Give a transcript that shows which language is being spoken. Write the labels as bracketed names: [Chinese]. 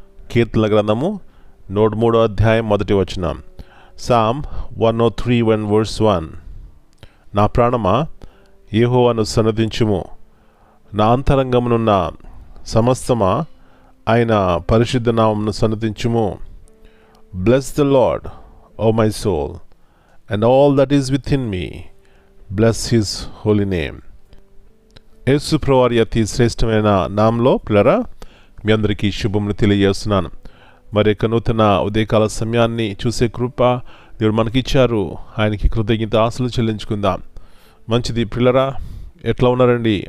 [Telugu] కీర్తనల గ్రంథము 103వ అధ్యాయం 1వ వచనం. [English] Psalm 103 verse 1. [Telugu] నా ప్రాణమా యెహోవాను సన్నతించుము, నా అంతరంగమునున్న సమస్తమా ఆయన పరిశుద్ధ నామమును సన్నతించుము. [English] Bless the Lord, O my soul, and all that is within me. Bless his holy name. [Telugu] యేసు ప్రభువారి అతి శ్రేష్టమైన నామంలో ప్రియులారా, మీ అందరికీ శుభములు తెలియజేస్తున్నాను. మరి యొక్క నూతన ఉదయకాల సమయాన్ని చూసే కృప దేవుడు మనకిచ్చారు. ఆయనకి కృతజ్ఞత ఆశలు చెల్లించుకుందాం. మంచిది ప్రియులారా, ఎట్లా ఉన్నారండి?